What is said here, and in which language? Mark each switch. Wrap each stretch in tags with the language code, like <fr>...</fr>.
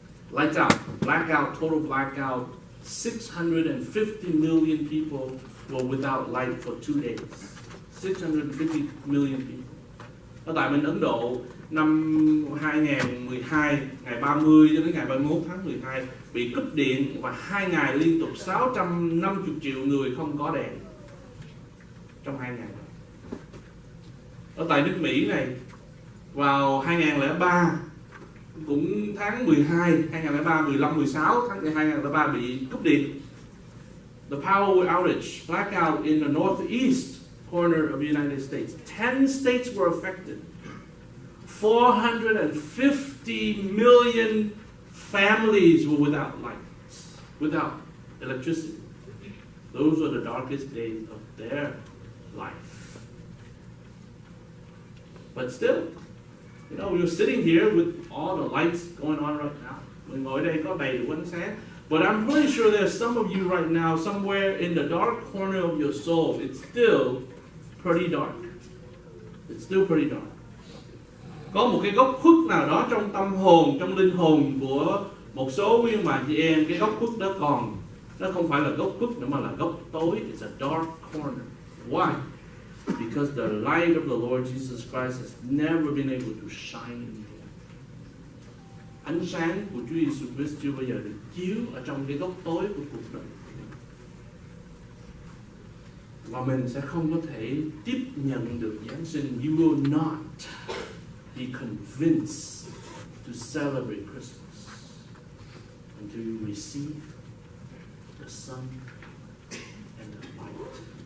<en>Lights out, blackout, total blackout. 650 million people were without light for 2 days. 650 million people.</en> <vi>Ở tại bên Ấn Độ, năm 2012, ngày 30 cho đến ngày 31 tháng 12, bị cúp điện và 2 ngày liên tục 650 triệu người không có đèn. Trong 2 ngày. Ở tại nước Mỹ này, vào 2003, cũng tháng 12, 2003, 15, 16 tháng 2003 bị cúp điện.</vi> <en>The power outage, blackout in the northeast corner of the United States. 10 states were affected. 450 million families were without lights, without electricity. Those were the darkest days of their life. But still, you know, we're sitting here with all the lights going on right now.</en> <vi>Mình ngồi đây có đầy đủ ánh sáng.</vi> <en>But I'm pretty sure there's some of you right now, somewhere in the dark corner of your soul, it's still pretty dark. It's still pretty dark.</en> <vi>Có một cái góc khuất nào đó trong tâm hồn, trong linh hồn của một số quý ông bà chị em, cái góc khuất đó còn. Nó không phải là góc khuất nữa mà là góc tối.</vi> <en>It's a dark corner. Why? Because the light of the Lord Jesus Christ has never been able to shine in here.</en> <vi>Ánh sáng của Chúa Giêsu Christ chưa bao giờ được chiếu ở trong cái góc tối của cuộc đời. Và mình sẽ không có thể tiếp nhận được Giáng sinh.</vi> <en>You will not be convinced to celebrate Christmas until you receive the sun and the light.</en>